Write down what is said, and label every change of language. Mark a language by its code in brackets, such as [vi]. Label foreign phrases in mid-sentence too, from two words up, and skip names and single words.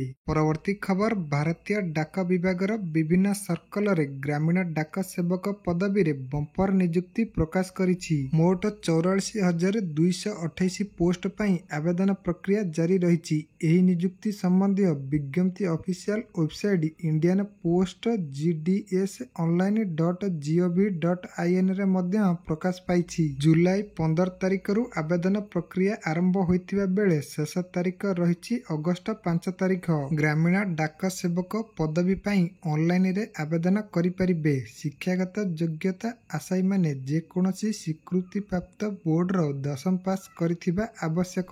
[or] ପରବର୍ତ୍ତୀ ଖବର, ଭାରତୀୟ ଡାକ ବିଭାଗର ବିଭିନ୍ନ ସର୍କଲରେ ଗ୍ରାମୀଣ ଡାକ ସେବକ ପଦବୀରେ ବମ୍ପର ନିଯୁକ୍ତି ପ୍ରକାଶ କରିଛି। ମୋଟ 44,228 ପୋଷ୍ଟ ପାଇଁ ଆବେଦନ ପ୍ରକ୍ରିୟା ଜାରି ରହିଛି। ଏହି ନିଯୁକ୍ତି ସମ୍ବନ୍ଧୀୟ ବିଜ୍ଞପ୍ତି [en] official website Indian Post [or] gds.online.gov.in ରେ ମଧ୍ୟ ପ୍ରକାଶ ପାଇଛି। ଜୁଲାଇ 15 ତାରିଖରୁ ଆବେଦନ ପ୍ରକ୍ରିୟା ଆରମ୍ଭ ହୋଇଥିବା ବେଳେ ଶେଷ ତାରିଖ ରହିଛି ଅଗଷ୍ଟ 5 ତାରିଖ। ଗ୍ରାମୀଣ ଡାକ ସେବକ ପଦବୀ ପାଇଁ ଅନଲାଇନରେ ଆବେଦନ କରିପାରିବେ। ଶିକ୍ଷାଗତ ଯୋଗ୍ୟତା, ଆଶାୟୀମାନେ ଯେକୌଣସି ସ୍ୱୀକୃତିପ୍ରାପ୍ତ ବୋର୍ଡର 10ମ ପାସ୍ କରିଥିବା ଆବଶ୍ୟକ।